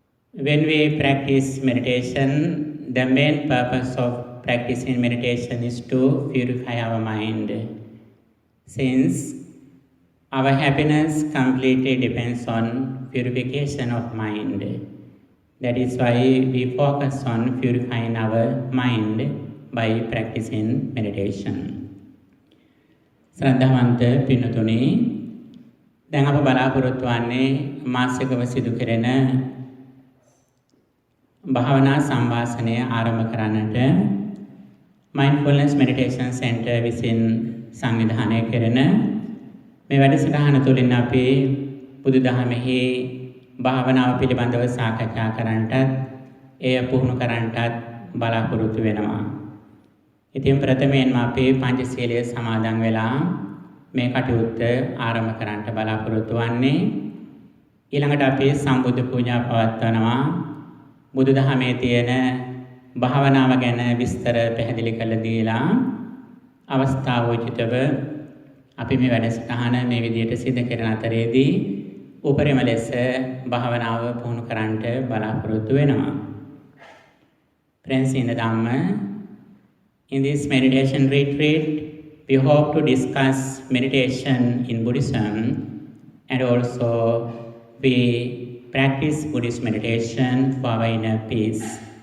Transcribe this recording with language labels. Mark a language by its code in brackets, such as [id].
[en] When we practice meditation, the main purpose of practicing meditation is to purify our mind. Since our happiness completely depends on purification of mind. That is why we focus on purifying our mind by practicing meditation. [si] Sraddhavanta Pinnutuni, දැන් අප බලාපොරොත්තු වන්නේ මාසිකව සිදු කෙරෙන භාවනා සංවාසනය ආරම්භ කරන්නට Mindfulness Meditation Center විසින් සංවිධානය කෙරෙන මේ වැඩසටහන තුළින් අපි බුදුදහමෙහි භාවනාව පිළිබඳව සාකච්ඡා කරන්නටත් එය පුහුණු කරන්නටත් බලාපොරොත්තු වෙනවා. ඉතින් ප්‍රථමයෙන්ම අපි පංචශීලය සමාදන් වෙලා මේ කටයුත්ත ආරම්භ කරන්නට බලාපොරොත්තු වන්නේ. ඊළඟට අපි සම්බුද්ධ පූජා පවත්වනවා. බුදුදහමේ තියෙන භාවනාව ගැන විස්තර පැහැදිලි කරලා දීලා අවස්ථාවෝචිතව අපි මේ වැඩසටහන මේ විදිහට සිදු කරන අතරේදී උපරිම ලෙස භාවනාව පුහුණු කරන්නට බලාපොරොත්තු වෙනවා. [en] Friends in the Dhamma, in this meditation retreat, we hope to discuss meditation in Buddhism and also we practice Buddhist meditation for our inner peace.